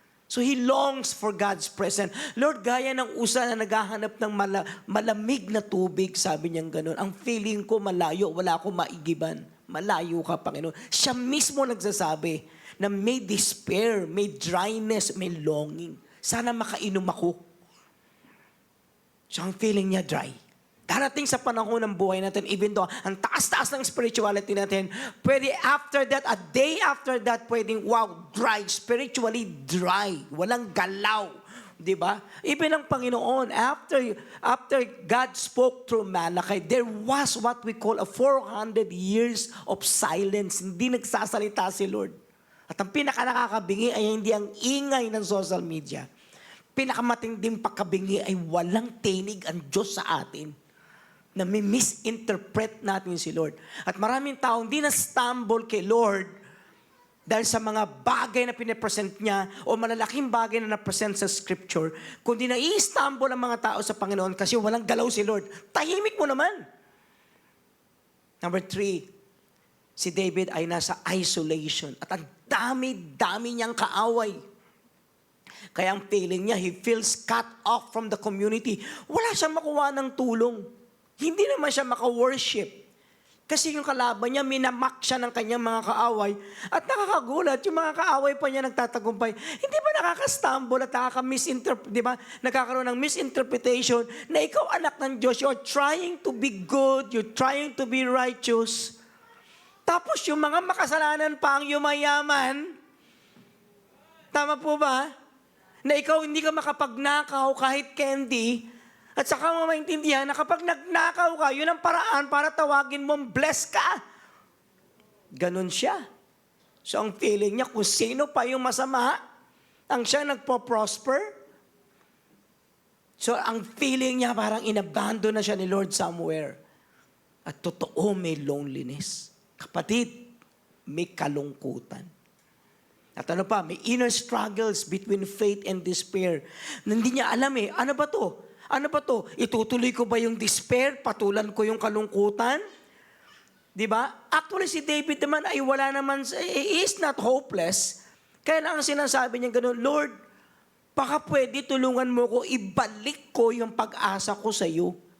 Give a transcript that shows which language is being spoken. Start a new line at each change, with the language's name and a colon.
English: So he longs for God's presence.
Filipino: Lord, gaya ng usa na naghahanap ng malamig na tubig, sabi niyang ganun. Ang feeling ko malayo, wala akong maigiban. Malayo ka, Panginoon. Siya mismo nagsasabi na may despair, may dryness, may longing. Sana makainom ako. So ang feeling niya dry. Darating sa panahon ng buhay natin, even though ang taas-taas ng spirituality natin, pwede after that,
English: a day after that,
Filipino: pwedeng, wow, dry,
English: spiritually dry,
Filipino: walang galaw. Diba?
English: Even
Filipino: ang Panginoon,
English: after God spoke through Malachi, there was what we call a 400 years of silence.
Filipino: Hindi nagsasalita si Lord. At ang pinaka-nakakabingi ay hindi ang ingay ng social media. Pinakamatinding pagkabingi ay walang tinig ang Diyos sa atin na may misinterpret natin si Lord. At maraming tao hindi na-stumble kay Lord dahil sa mga bagay na pinapresent niya o malalaking bagay na napresent sa Scripture, kundi na-i-stumble ang mga tao sa Panginoon kasi walang galaw si Lord. Tahimik mo naman. Number 3, si David ay nasa isolation at ang dami-dami niyang kaaway. Kaya ang feeling niya,
English: he feels cut off from the community.
Filipino: Wala siyang makuha ng tulong. Hindi naman siya maka-worship. Kasi yung kalaban niya, minamak siya ng kanyang mga kaaway. At nakakagulat, yung mga kaaway pa niya nagtatagumpay. Hindi ba nakaka-stumble at nakaka-misinterpret, di ba? Nagkakaroon ng misinterpretation na ikaw anak ng Diyos,
English: you're trying to be good, you're trying to be righteous.
Filipino: Tapos yung mga makasalanan pa ang yumayaman. Tama po ba? Na ikaw hindi ka makapagnakaw kahit candy. At saka mo maintindihan na kapag nagnakaw ka, yun ang paraan para tawagin mong bless ka. Ganon siya. So ang feeling niya, kung sino pa yung masama, ang siya nagpo-prosper. So ang feeling niya, parang inabandon na siya ni Lord somewhere. At totoo, may loneliness. Kapatid, may kalungkutan. At ano pa, may inner struggles between faith and despair. Na hindi niya alam ano ba to? Ano ba to? Itutuloy ko ba yung despair? Patulan ko yung kalungkutan? Di ba? Actually, si David naman ay wala naman,
English: he is not hopeless.
Filipino: Kaya lang ang sinasabi niya gano'n, Lord, baka pwede tulungan mo ko, ibalik ko yung pag-asa ko sa iyo.